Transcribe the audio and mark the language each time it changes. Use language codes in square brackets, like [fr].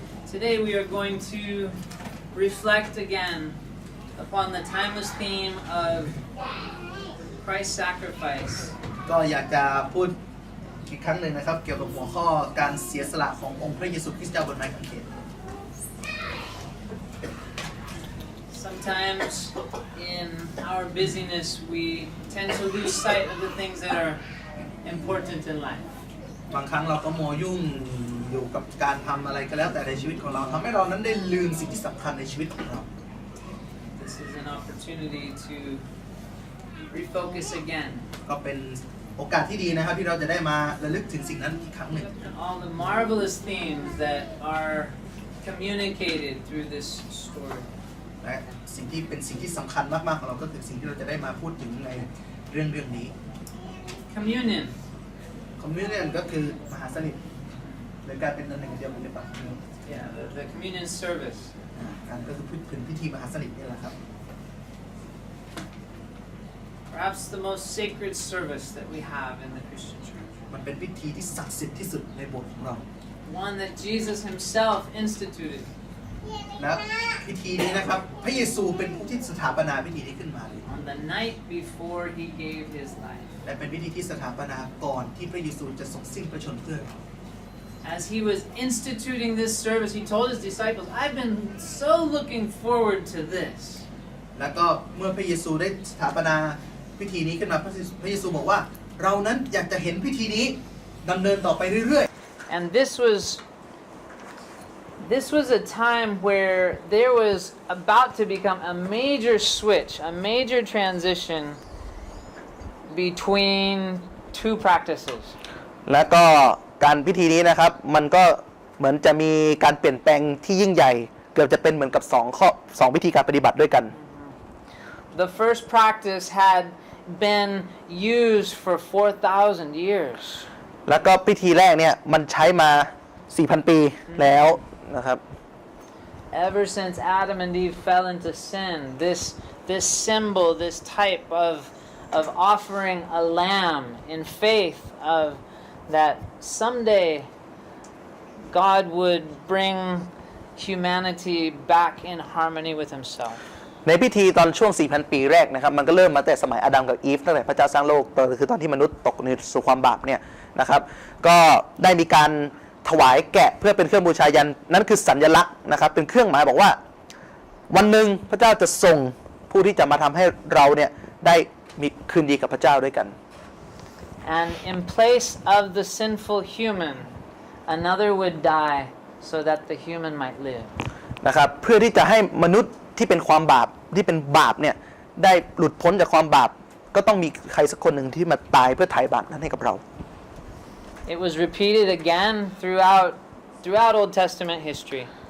[en] Today we are going to reflect again upon the timeless theme of Christ's sacrifice. [th] ก็อยากจะพูดอีกครั้งหนึ่งนะครับเกี่ยวกับหัวข้อการเสียสละขององค์พระเยซูคริสต์เจ้าบนไม้กางเขน [en] Sometimes in our busyness we tend to lose sight of the things that are important in life. [th] บางครั้งเราก็มัวยุ่งอยู่กับการทำอะไรก็แล้วแต่ในชีวิตของเราทำให้เรานั้นได้ลืมสิ่งที่สำคัญในชีวิตของเรา [en] This is an opportunity to refocus again. [th] ก็เป็นโอกาสที่ดีนะครับที่เราจะได้มาระลึกถึงสิ่งนั้นอีกครั้งหนึ่ง [en] All the marvelous themes that are communicated through this story. [th] และสิ่งที่เป็นสิ่งที่สำคัญมากๆของเราก็คือสิ่งที่เราจะได้มาพูดถึงในเรื่องนี้ [en] Communion. [th] Communion ก็คือมหาสนิทหรือการเป็นอันหนึ่งเดียวกันหรือเปล่า [en] Yeah, the communion service. [th] การก็คือพูดถึงพิธีมหาสนิทนี่แหละครับ [en] Perhaps the most sacred service that we have in the Christian church. [th] มันเป็นพิธีที่ศักดิ์สิทธิ์ที่สุดในโบสถ์ของเรา [en] One that Jesus himself instituted. [th] และพิธีนี้นะครับพระเยซูเป็นผู้ที่สถาปนาพิธีนี้ขึ้นมาเลย [en] On the night before he gave his life. [th] และเป็นพิธีที่สถาปนาก่อนที่พระเยซูจะทรงสิ้นพระชนม์เพื่อเรา [en] As he was instituting this service, he told his disciples, "I've been so looking forward to this." [th] แล้วก็เมื่อพระเยซูได้สถาปนาพิธีนี้ขึ้นมาพระเยซูบอกว่าเรานั้นอยากจะเห็นพิธีนี้ดำเนินต่อไปเรื่อยๆ [en] And this was a time where there was about to become a major switch, a major transition between two practices. [th] แล้วก็การพิธีนี้นะครับมันก็เหมือนจะมีการเปลี่ยนแปลงที่ยิ่งใหญ่เกือบจะเป็นเหมือนกับ2พิธีการปฏิบัติด้วยกัน [en] The first practice had been used for 4,000 years. [th] แล้วก็พิธีแรกเนี่ยมันใช้มา 4,000 ปีแล้วนะครับ [en] Ever since Adam and Eve fell into sin, this symbol, this type of offering a lamb in faith of that someday God would bring humanity back in harmony with himself. [th] ในพิธีตอนช่วง 4,000 ปีแรกนะครับมันก็เริ่มมาแต่สมัยอาดัมกับอีฟตั้งแต่พระเจ้าสร้างโลกคือตอนที่มนุษย์ตกสู่ความบาปเนี่ยนะครับก็ได้มีการถวายแกะเพื่อเป็นเครื่องบูชายันนั่นคือสัญลักษณ์นะครับเป็นเครื่องหมายบอกว่าวันหนึ่งพระเจ้าจะส่งผู้ที่จะมาทำให้เราเนี่ยได้มีคืนดีกับพระเจ้าด้วยกัน [en] And in place of the sinful human, another would die so that the human might live. [th] นะครับเพื่อที่จะให้มนุษย์ที่เป็นความบาปที่เป็นบาปเนี่ยได้หลุดพ้นจากความบาปก็ต้องมีใครสักคนหนึ่งที่มาตายเพื่อไถ่บาปนั้นให้กับเรา [en] It was repeated again throughout Old Testament history.